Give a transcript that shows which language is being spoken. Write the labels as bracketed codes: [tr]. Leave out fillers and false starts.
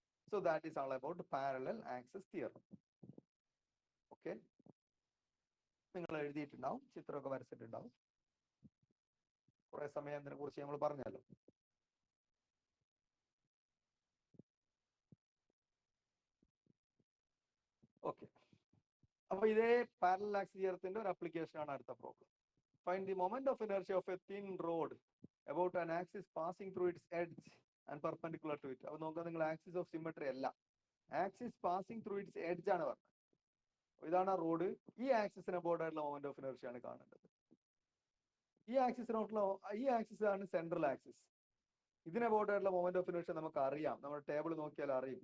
[en] So that is all about parallel axis theorem. Okay, [ml] നിങ്ങൾ എഴുതിയിട്ടുണ്ടാവും, ചിത്രമൊക്കെ വരച്ചിട്ടുണ്ടാവും. കുറെ സമയം അതിനെ കുറിച്ച് നമ്മൾ പറഞ്ഞല്ലോ. ഓക്കെ, അപ്പൊ ഇതേ പാരലൽ ആക്സിസ് തിയറത്തിന്റെ ഒരു ആപ്ലിക്കേഷൻ ആണ് അടുത്ത problem. [en] Find the moment of inertia of a thin rod about an axis passing through its edge and perpendicular to it. [ml] അപ്പൊ നോക്കാം, നിങ്ങൾ ആക്സിസ് ഓഫ് സിമെട്രി അല്ല, [en] axis passing through its edge [ml] ആണ് പറഞ്ഞത്. ഇതാണ് ആ റോഡ്. ഈ ആക്സിസിന് അബൌട്ട് ആയിട്ടുള്ള മൊമെന്റ് ഓഫ് ഇനർഷ്യ ആണ് കാണേണ്ടത്. ഈ ആക്സിസ് ആണ് സെൻട്രൽ ആക്സിസ്. ഇതിന് അബൌട്ട് ആയിട്ടുള്ള മൊമെന്റ് ഓഫ് ഇനർഷ്യ നമുക്ക് അറിയാം, നമ്മുടെ ടേബിൾ നോക്കിയാൽ അറിയും.